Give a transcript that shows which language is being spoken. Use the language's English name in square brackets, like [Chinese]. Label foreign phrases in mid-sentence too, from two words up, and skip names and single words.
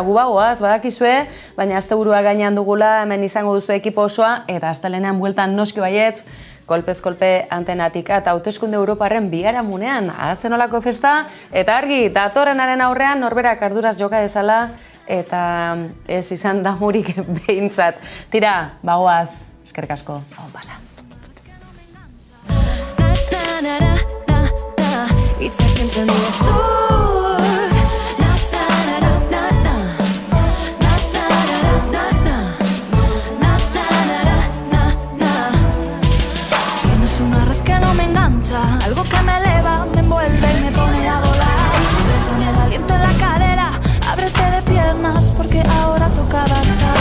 [Basque] gu bagoaz, badakizue, baina asteburua gainean dugula, hemen izango duzu ekipo osoa, eta astelenean bueltan noski baietz, kolpez kolpe antenatik eta hauteskunde Europarren biharamunean, azenolako festa, eta argi, datorrenaren aurrean norberak arduraz joka dezala, eta ez izan damurik behintzat. Tira, bagoaz, eskerrik asko, hau pasa. Itzak entzen duzu [Spanish] Tienes una red que no me engancha, algo que me eleva, me envuelve y me pone a volar. Bésame el aliento en la cadera, ábrete de piernas porque ahora toca avanzar.